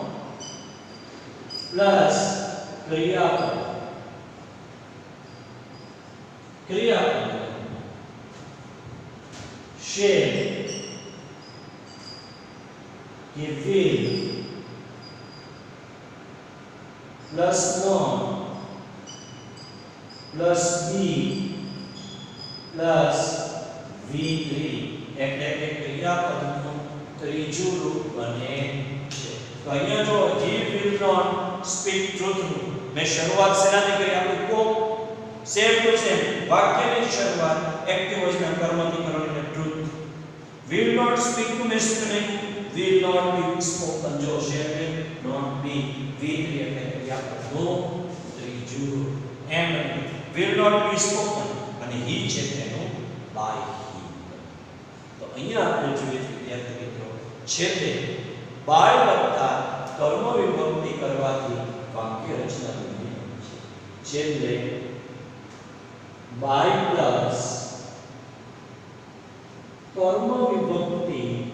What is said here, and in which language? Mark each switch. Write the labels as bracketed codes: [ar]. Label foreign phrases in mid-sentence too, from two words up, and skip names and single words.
[gu] પ્લસ ક્રિયાપદ શેલ કે [en] will plus not plus be plus V3 [gu] એટલે કે ક્રિયાપદનું ત્રીજું રૂપ બને છે. તો અહીંયા જો [en] he will not speak truth [gu] મેં શરૂઆત શેનાથી કરી આપણે કો [en] same to same [gu] વાક્યની શરૂઆત [en] active voice [gu] કર્મથી કરવાની એટલે truth. [en] will not speak to [gu] મેં શું નહીં [en] will not be spoken જો shall not be V3 [gu] એટલે ક્રિયાપદનું ત્રીજું રૂપ એમ [en] will not be spoken અને he [gu] છે તેનું [en] by him. [gu] તો અહીંયા આપણે જોઈએ વિદ્યાર્થી મિત્રો છેલ્લે by વત્તા કર્મ વિભક્તિ કરવાથી વાક્ય રચના બને છે. છેલ્લે by પ્લસ કર્મ વિભક્તિ